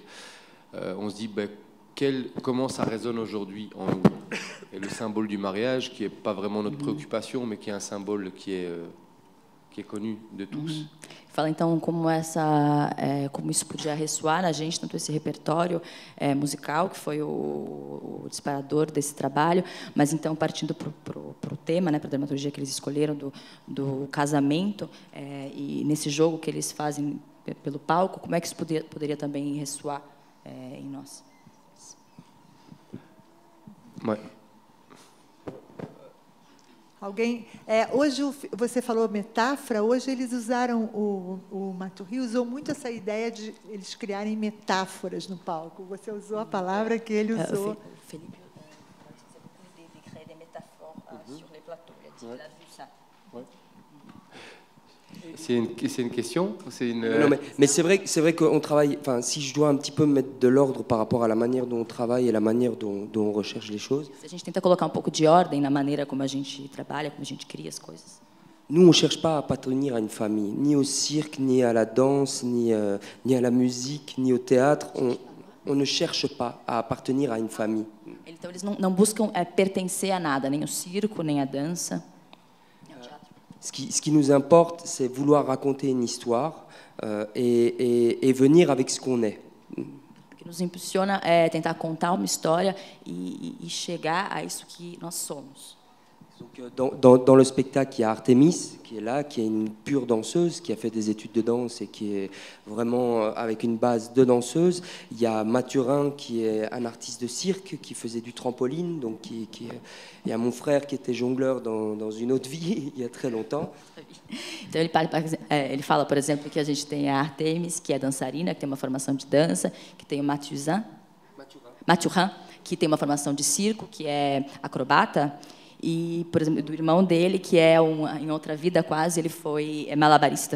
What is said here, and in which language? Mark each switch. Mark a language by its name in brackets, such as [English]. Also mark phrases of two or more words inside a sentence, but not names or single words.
[French] On se dit, comment ça résonne aujourd'hui en nous. Et le symbole du mariage, qui n'est pas vraiment notre préoccupation, mais qui est un symbole qui est connu de tous. [Portuguese] Fala então como isso podia ressoar na gente, tanto esse repertório musical, que foi o disparador desse trabalho, mas então partindo para o tema, né, para a dramaturgia que eles escolheram do casamento, e nesse jogo que eles fazem pelo palco, como é que isso poderia também ressoar em nós? [French] Ouais. [Portuguese] Alguém? Hoje você falou metáfora. Hoje eles usaram o Maturie usou muito essa ideia de eles criarem metáforas no palco. Você usou a palavra que ele usou. [French] Felipe de créer des métaphores sur les plateaux. Il a dit qu'il a vu ça. C'est une question? Non, mais c'est vrai qu'on travaille. Enfin, si je dois un petit peu mettre de l'ordre par rapport à la manière dont on travaille et la manière dont on recherche les choses. [Portuguese] Se a gente tenta colocar pouco de ordem na maneira como a gente trabalha, como a gente cria as coisas. [French] Nous, on cherche pas à appartenir à une famille, ni au cirque, ni à la danse, ni à la musique, ni au théâtre. On ne cherche pas à appartenir à une famille. [Portuguese] Então eles não buscam pertencer a nada, nem o circo, nem a dança. [French] Ce qui nous importe, c'est vouloir raconter une histoire et venir avec ce qu'on est. [Portuguese] O que nos impulsiona é tentar contar uma história e chegar a isso que nós somos. [French] Donc, dans le spectacle, il y a Artemis qui est là, qui est une pure danseuse, qui a fait des études de danse et qui est vraiment avec une base de danseuse. Il y a Mathurin qui est un artiste de cirque, qui faisait du trampoline. Donc il y a mon frère qui était jongleur dans une autre vie, il y a très longtemps. [Portuguese] Então ele fala, por exemplo, que a gente tem a Artemis, que é dançarina, que tem uma formação de dança, que tem o Mathurin, que tem uma formação de circo, que é acrobata. E, por exemplo, do irmão dele, que em outra vida quase, ele foi malabarista.